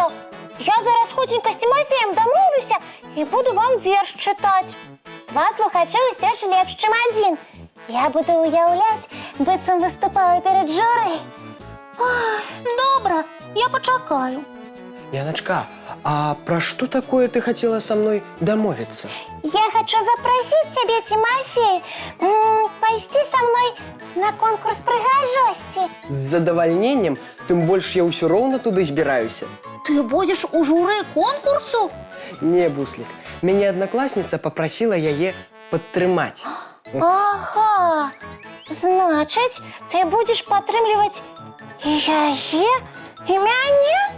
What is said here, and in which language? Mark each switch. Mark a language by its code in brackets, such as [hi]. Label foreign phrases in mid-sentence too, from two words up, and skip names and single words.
[be] Я зараз хутенька з Тимофеем дамоўлюся і буду вам верш чытаць. Два слухачы ўсё ж лепш, чым адзін. Я буду уяўляць, быццам выступала перад журы. Добра, я пачакаю. Яночка, а пра што такое ты хацела са мной дамовіцца? [ru] Я хочу запросить тебя, Тимофей, [be] пайсці са мной на конкурс прыгажосці. З задавальненнем, тым больш я ўсё роўна туды збіраюся. Ты будзеш у журы конкурсу? Не, Буслик, мяне аднакласніца папрасіла яе падтрымаць. Ага, значыць, ты будзеш падтрымліваць яе і мяне?